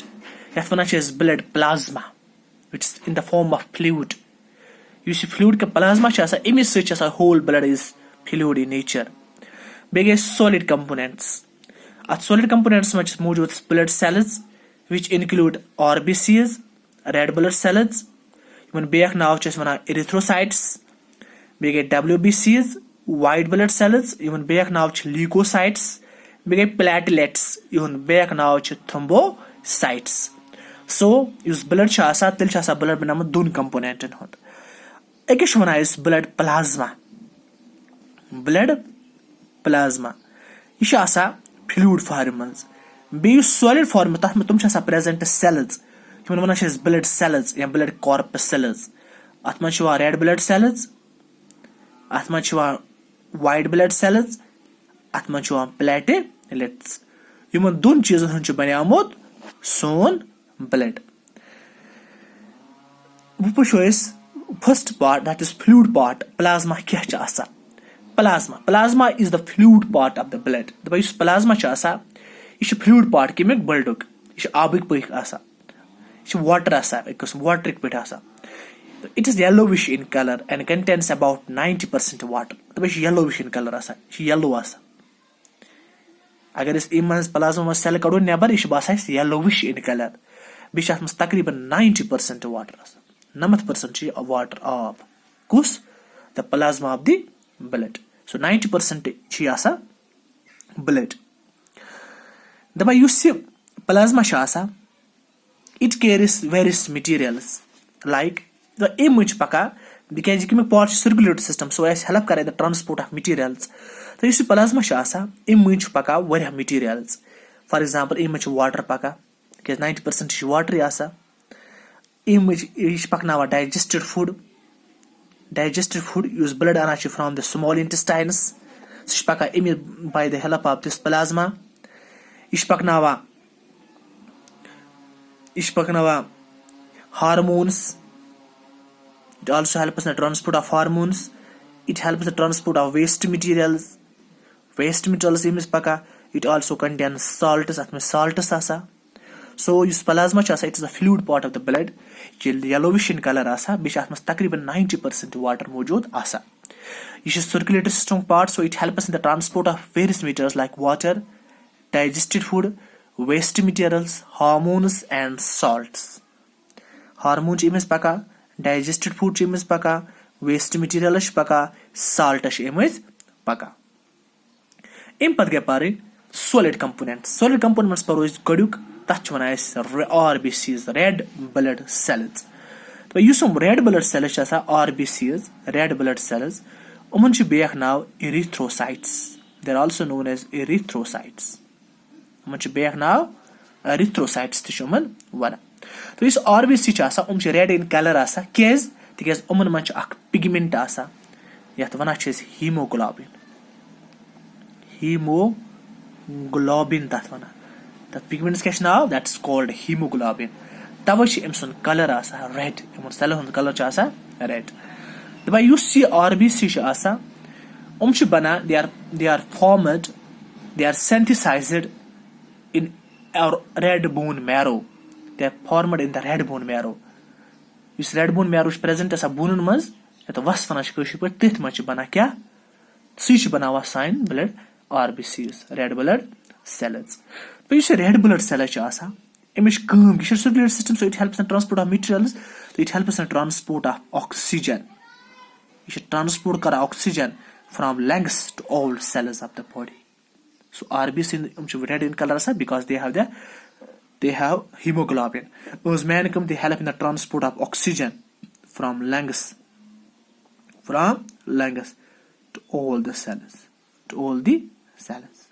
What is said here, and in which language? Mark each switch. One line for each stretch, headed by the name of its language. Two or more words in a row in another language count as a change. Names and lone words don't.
English: That one is blood plasma, which is in the form of fluid. You see fluid plasma
Kashmiri: چھِ آسان,
English: image such as a whole blood is fluid in nature. Big solid components. Solid components much موجود blood cells which include RBCs, red blood cells, even
Kashmiri: بیاکھ ناو چھِ أسۍ وَنان
English: erythrocytes,
Kashmiri: بیٚیہِ گٔے
English: WBCs, white blood cells, even
Kashmiri: بیاکھ ناو چھِ
English: leukocytes,
Kashmiri: بیٚیہِ گٔے
English: platelets, even
Kashmiri: بیاکھ ناو چھِ
English: thrombocytes.
Kashmiri: So یُس blood چھُ آسان تیٚلہِ چھُ آسان blood بنیومُت دۄن componentن ہُنٛد. أکِس چھِ وَنان أسۍ
English: blood plasma. Blood plasma
Kashmiri: یہِ چھُ آسان
English: fluid form
Kashmiri: منٛز. بیٚیہِ یُس
English: solid form
Kashmiri: تَتھ منٛز تِم چھِ آسان
English: present cells.
Kashmiri: یِمن وَنان چھِ أسۍ
English: blood cells
Kashmiri: یا
English: blood corpus cells.
Kashmiri: اَتھ منٛز چھِ یِوان
English: red blood cells,
Kashmiri: اَتھ منٛز چھِ یِوان
English: white blood cells,
Kashmiri: اَتھ منٛز چھِ یِوان platelets. یِمن دۄن چیٖزن ہُنٛد چھُ بنیومُت سون blood. وۄنۍ وٕچھو أسۍ
English: first part, that is fluid part.
Kashmiri: Plasma کیٛاہ چھِ آسان؟
English: Plasma is the fluid part of the blood.
Kashmiri: The yus plasma چھُ آسان یہِ چھُ
English: fluid part
Kashmiri: کَمیُک bloodُک. یہِ چھُ آبٕکۍ پٲٹھۍ آسان. یہِ چھُ water آسان اَکہِ قٕسمُک waterٕکۍ پٲٹھۍ آسان.
English: It is yellowish in color and contains about 90% water.
Kashmiri: یہِ چھُ
English: yellowish in color
Kashmiri: آسان. یہِ چھُ yellow آسان. اگر أسۍ اَمہِ منٛز plasma منٛز cell کَڑو نٮ۪بر یہِ چھُ باسان اَسہِ
English: yellowish in color.
Kashmiri: بیٚیہِ چھُ اَتھ منٛز تقریٖباً 90% water آسان. 90% چھُ یہِ water آب. کُس؟
English: The plasma of the blood. So 90%
Kashmiri: چھِ یہِ آسان
English: blood.
Kashmiri: دَپان یُس یہِ plasma چھُ آسان
English: it carries various materials like
Kashmiri: اَمہِ مٔنٛزۍ چھِ پَکان تِکیازِ کَمیُک پاٹ چھُ
English: circulatory system, so
Kashmiri: اَسہِ help کران
English: the transport of materials.
Kashmiri: تہٕ یُس یہِ plasma چھُ آسان اَمہِ مٔنٛزۍ چھُ پَکان واریاہ materials.
English: For example
Kashmiri: اَمہِ منٛز چھُ water پَکان تِکیازِ 90% چھُ waterٕے آسان. اَمہِ مٔنٛزۍ یہِ چھُ پَکناوان
English: digested food. Digested food یُس blood
Kashmiri: اَنان چھِ
English: from the small intestines,
Kashmiri: سُہ چھُ پَکان اَمہِ
English: by the help of this plasma.
Kashmiri: یہِ چھُ پَکناوان hormones.
English: It also helps in the transport of hormones. It helps the transport of waste materials. Waste materials
Kashmiri: ییٚمِس پَکان.
English: It also contains salts.
Kashmiri: اَتھ منٛز
English: salts آسان. So یُس plasma
Kashmiri: چھُ آسان
English: it is the fluid part of the blood.
Kashmiri: یہِ چھُ
English: yellowish in color
Kashmiri: آسان. بیٚیہِ چھُ اَتھ منٛز تقریٖباً 90% water موجوٗد آسان. یہِ چھُ
English: circulatory system part, so it helps in the transport of various materials like water, digested food, waste materials, hormones and salts.
Kashmiri: Hormones چھِ أمِس پَکان,
English: digested food
Kashmiri: چھِ أمِس پَکان,
English: waste materials
Kashmiri: چھِ پَکان, salt چھِ أمِس پَکان. اَمہِ پَتہٕ گٔے پَرٕنۍ
English: solid components. Solid components
Kashmiri: پَرو أسۍ گۄڈٕنیُک. تَتھ چھِ وَنان أسۍ
English: RBCs, red blood cells.
Kashmiri: تہٕ یُس یِم
English: red blood cells
Kashmiri: چھِ آسان
English: RBCs, red blood cells,
Kashmiri: یِمن چھُ بیاکھ ناو erythrocytes.
English: They are also known as erythrocytes.
Kashmiri: یِمن چھُ بیاکھ ناو erythrocytes تہِ چھِ یِمن وَنان. تہٕ یُس RBC چھِ آسان یِم چھِ
English: red in color
Kashmiri: آسان. کیازِ؟ تِکیازِ یِمن منٛز چھُ اکھ pigment آسان یَتھ وَنان چھِ أسۍ hemoglobin. Hemoglobin تَتھ وَنان. تَتھ pigments کیٛاہ چھُ ناو؟
English: That is called hemoglobin.
Kashmiri: تَوے چھُ أمۍ سُنٛد color آسان red. یِمن سیلن ہُنٛد color چھُ آسان red. دَپان یُس یہِ
English: RBC
Kashmiri: چھُ آسان یِم چھِ بَنان
English: they are formed, they are synthesized in our red bone marrow. They are formed in the red bone marrow.
Kashmiri: یُس
English: red bone marrow
Kashmiri: چھُ present آسان بونن منٛز یَتھ وَس وَنان چھِ کٲشِر پٲٹھۍ تٔتھۍ منٛز چھِ بَنان کیٛاہ؟ سُے چھُ بَناوان سانہِ
English: blood RBCs, red blood cells.
Kashmiri: تہٕ یُس یہِ
English: red blood cells
Kashmiri: چھِ آسان أمِس چھِ کٲم یہِ چھُ
English: circulatory system, so it helps in transport of materials. It helps in transport of oxygen.
Kashmiri: یہِ چھُ
English: transport کران oxygen from lungs to all cells of the body. So RBC red in color because they have hemoglobin. Those men they help in the transport of oxygen from lungs to all the cells.